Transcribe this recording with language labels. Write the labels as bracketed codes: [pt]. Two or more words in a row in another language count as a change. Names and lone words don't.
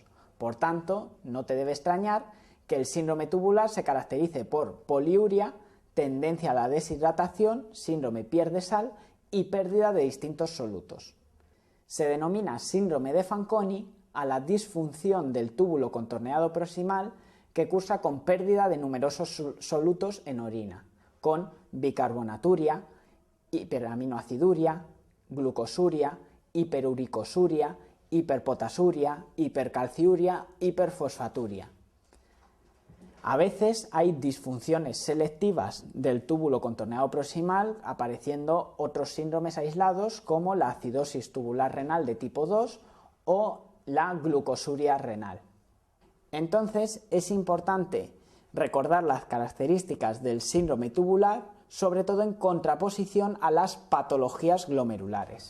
[es] Por tanto, no te debe extrañar que el síndrome tubular se caracterice por poliuria, tendencia a la deshidratación, síndrome pierde-sal y pérdida de distintos solutos. Se denomina síndrome de Fanconi a la disfunción del túbulo contorneado proximal que cursa con pérdida de numerosos solutos en orina, con bicarbonaturia, hiperaminoaciduria, glucosuria, hiperuricosuria, hiperpotasuria, hipercalciuria, hiperfosfaturia. A veces hay disfunciones selectivas del túbulo contorneado proximal, apareciendo otros síndromes aislados como la acidosis tubular renal de tipo 2 o la glucosuria renal. Entonces es importante recordar las características del síndrome tubular, sobre todo en contraposición a las patologías glomerulares.